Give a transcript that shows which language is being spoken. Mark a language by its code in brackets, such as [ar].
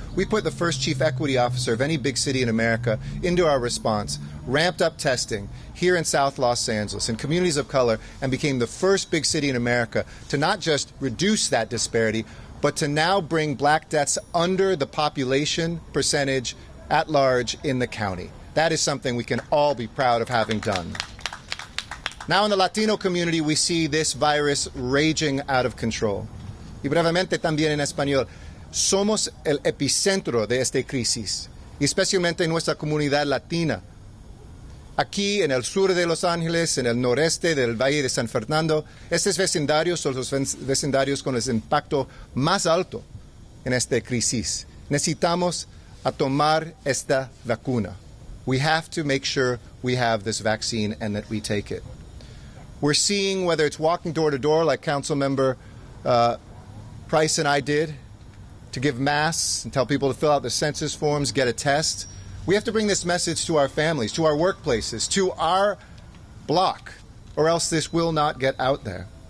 [en] We put the first chief equity officer of any big city in America into our response, ramped up testing here in South Los Angeles in communities of color, and became the first big city in America to not just reduce that disparity, but to now bring black deaths under the population percentage at large in the county. That is something we can all be proud of having done. Now in the Latino community, we see this virus raging out of control. [es] Y brevemente también en español, somos el epicentro de esta crisis, y especialmente en nuestra comunidad latina. Aquí en el sur de Los Ángeles, en el noreste del Valle de San Fernando, estos vecindarios son los vecindarios con el impacto más alto en esta crisis. Necesitamos a tomar esta vacuna. [en] We have to make sure we have this vaccine and that we take it. We're seeing, whether it's walking door to door like Councilmember Price and I did, to give masks and tell people to fill out the census forms, get a test. We have to bring this message to our families, to our workplaces, to our block, or else this will not get out there.